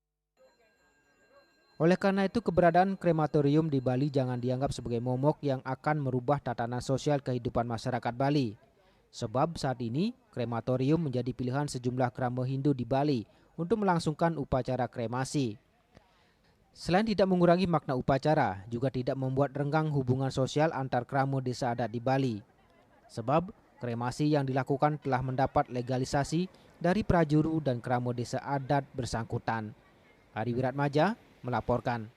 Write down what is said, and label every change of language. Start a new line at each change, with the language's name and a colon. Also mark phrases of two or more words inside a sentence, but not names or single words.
Indonesian: Oleh karena itu, keberadaan krematorium di Bali jangan dianggap sebagai momok yang akan merubah tatanan sosial kehidupan masyarakat Bali. Sebab saat ini krematorium menjadi pilihan sejumlah krama Hindu di Bali untuk melangsungkan upacara kremasi. Selain tidak mengurangi makna upacara, juga tidak membuat renggang hubungan sosial antar krama desa adat di Bali. Sebab kremasi yang dilakukan telah mendapat legalisasi dari prajuru dan krama desa adat bersangkutan. Ari Wiratmaja melaporkan.